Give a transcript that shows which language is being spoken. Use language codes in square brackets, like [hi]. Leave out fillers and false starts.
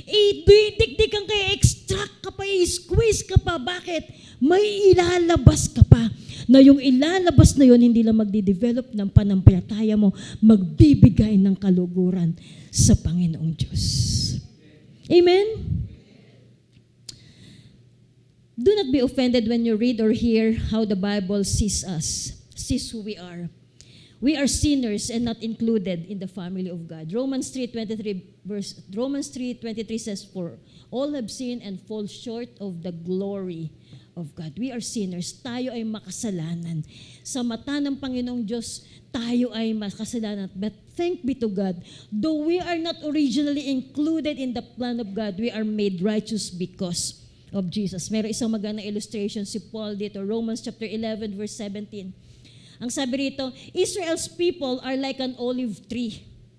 [tl] Idikdikan ka, extract ka pa, squeeze ka pa. Bakit? May ilalabas ka pa. Na yung ilalabas na yun, hindi lang magdi-develop ng panampalataya mo, magbibigay ng kaluguran sa Panginoong Diyos. Amen? [en] Do not be offended when you read or hear how the Bible sees us, sees who we are. We are sinners and not included in the family of God. Romans 3:23 says, "For all have sinned and fall short of the glory of God." We are sinners. [tl] Tayo ay makasalanan. Sa mata ng Panginoong Diyos, tayo ay makasalanan. [en] But thank be to God, though we are not originally included in the plan of God, we are made righteous because of Jesus. [tl] Meron isang magandang illustration si Paul dito, Romans chapter 11 verse 17. Ang sabi rito, [en] Israel's people are like an olive tree.